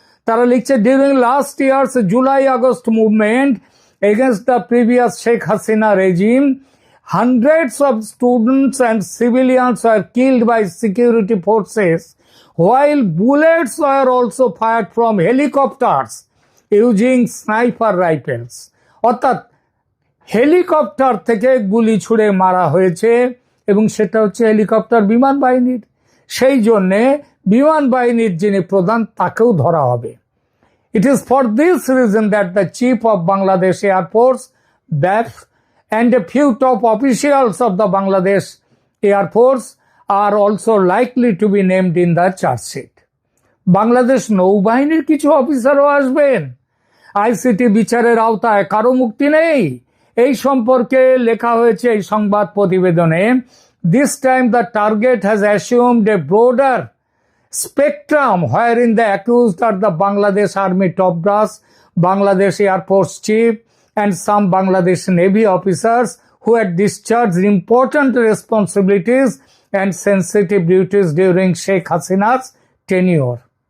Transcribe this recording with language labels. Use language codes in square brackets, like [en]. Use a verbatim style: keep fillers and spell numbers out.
[bn] তারা লিখছে, [en] During last years July August movement against the previous Sheikh Hasina regime hundreds of students and civilians were killed by security forces, while bullets were also fired from helicopters using sniper rifles. [bn] অর্থাৎ helicopter থেকে গুলি ছুড়ে মারা হয়েছে, এবং সেটা হচ্ছে helicopter বিমান বাহিনীর, সেই জন্যে বিমান বাহিনীর যিনি প্রধান তাকেও ধরা হবে। [en] It is for this reason that the chief of Bangladesh Air Force, B A F, and a few top officials of the Bangladesh Air Force are also likely to be named in the charge sheet. [bn] Bangladesh নৌবাহিনীর কিছু অফিসারও আসবেন ICT বিচারের আওতায়, কারো মুক্তি নেই। এই সম্পর্কে লেখা হয়েছে এই সংবাদ প্রতিবেদনে, [en] This time the target has assumed a broader spectrum wherein the accused are the Bangladesh army top brass, Bangladesh air force chief, and some Bangladesh Navy officers who had discharged important responsibilities and sensitive duties during Sheikh Hasina's tenure.